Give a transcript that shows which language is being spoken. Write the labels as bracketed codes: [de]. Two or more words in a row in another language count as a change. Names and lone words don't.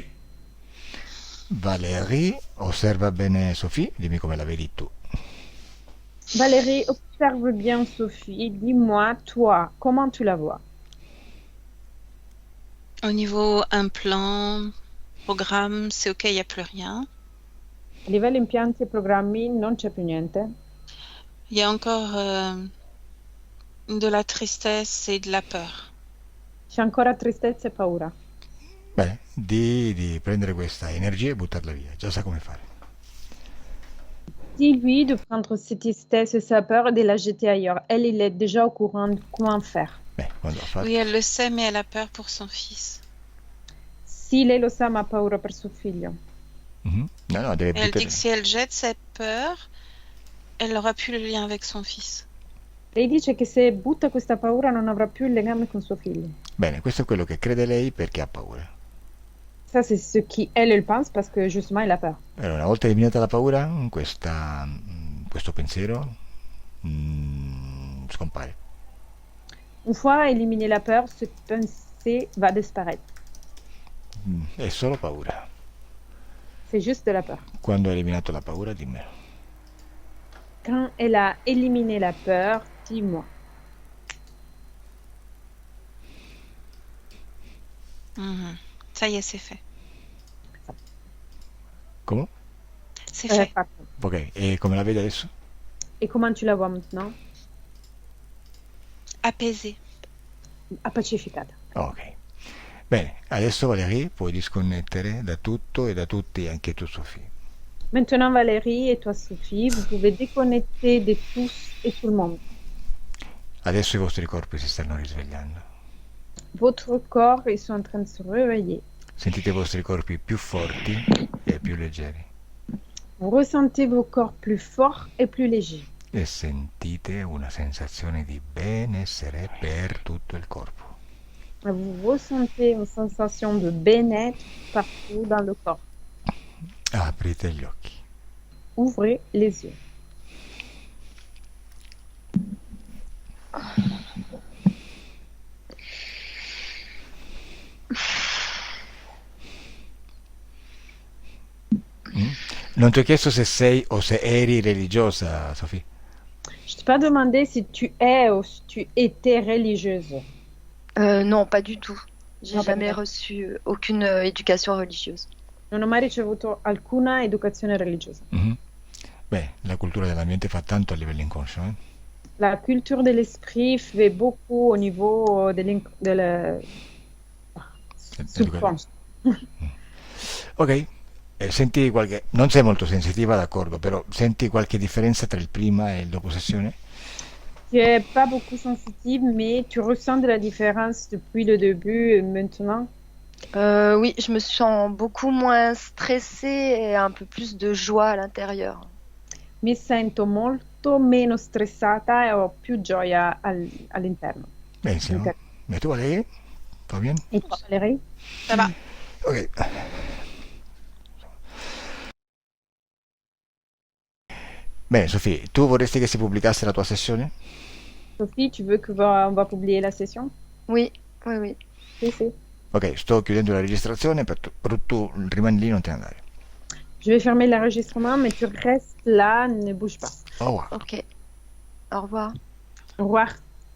[it] Valérie, osserva bene Sofì, dimmi come la vedi tu. [fr] Valérie, observe bien Sophie. Dis-moi, toi, comment tu la vois? Au niveau implant, programme, c'est ok, il n'y a plus rien. [it] A livello impianti e programmi non c'è più niente. [fr] Il y a encore de la tristesse et de la peur. [it] C'è ancora tristezza e paura. Bene, di prendere questa energia e buttarla via, già sa come fare. [fr] Dis-lui de prendre cette tristesse et sa peur et de la jeter ailleurs. Elle, il est déjà au courant de comment faire. [it] Beh, quando ha fatto... [fr] Oui, elle le sait, mais elle a peur pour son fils. [it] Sì, lei lo sa, ma ha paura per suo figlio. Mhm. No, deve [fr] Et elle dit [it] buttare... [fr] que si elle jette cette peur, elle n'aura plus le lien avec son fils. [it] Lei dice che se butta questa paura non avrà più il legame con suo figlio. Bene, questo è quello che crede lei perché ha paura. [fr] Ça, c'est ce qu'elle pense parce que justement, elle a peur. [it] Allora, una volta eliminata la paura, questo pensiero scompare. [fr] Une fois éliminé la peur, ce pensée va disparaître. [it] È solo paura. [fr] C'est juste de la peur. [it] Quando hai eliminato la paura, dimmelo. [fr] Quand elle a éliminé la peur, dis-moi. Mhm. Ça y est, c'est fait. [it] Come? [fr] C'est fait. [it] Fatto. Ok, e come la vedi adesso? [fr] Et comment tu la vois maintenant? Apaisée. [it] Appacificata. Ok. Bene, adesso Valerie puoi disconnettere da tutto e da tutti, anche tu Sofì. [fr] Maintenant, Valérie et toi, Sophie, vous pouvez déconnecter de tous et tout le monde. [it] Adesso i vostri corpi si stanno risvegliando. [fr] Votre corps, ils sont en train de se réveiller. [it] Sentite i vostri corpi più forti e più leggeri. [fr] Vous ressentez vos corps plus forts et plus légers. [it] E sentite una sensazione di benessere per tutto il corpo. [fr] Vous ressentez une sensation de bien-être partout dans le corps. [it] Aprite gli occhi. [fr] Ouvrez les yeux. [it] Non ti ho chiesto se sei o se eri religiosa, Sofì. [fr] Je t'ai pas demandé si tu es ou si tu étais religieuse. Non, pas du tout. J'ai Ah, jamais d'accord. reçu aucune éducation religieuse. [it] Non ho mai ricevuto alcuna educazione religiosa. Mhm. Beh, la cultura dell'ambiente fa tanto a livello inconscio, eh? [fr] La culture de l'esprit fait beaucoup au niveau subconscio. [it] Ok, senti qualche... Non sei molto sensitiva, d'accordo, però senti qualche differenza tra il prima e il dopo sessione? [fr] Tu es pas beaucoup sensitive, mais tu ressens de la différence depuis le début et maintenant. Oui, je me sens beaucoup moins stressée et un peu plus de joie à l'intérieur. [it] Mi sento molto meno stressata e ho più gioia all'interno. Benissimo. Ok. E tu, Valerie? Va bene? [fr] Et toi, Valérie? Ça va. [it] Ok. Bene, Sofì, tu vorresti che si pubblicasse la tua sessione? [fr] Sophie, tu veux on va publier la session? Oui, oui, oui. [it] Sì, sì. Ok, sto chiudendo la registrazione, però tu rimani lì, non te ne andare. [fr] Je vais fermer l'enregistrement, mais tu restes là, ne bouge pas. Au revoir. Ok. Au revoir. Au revoir.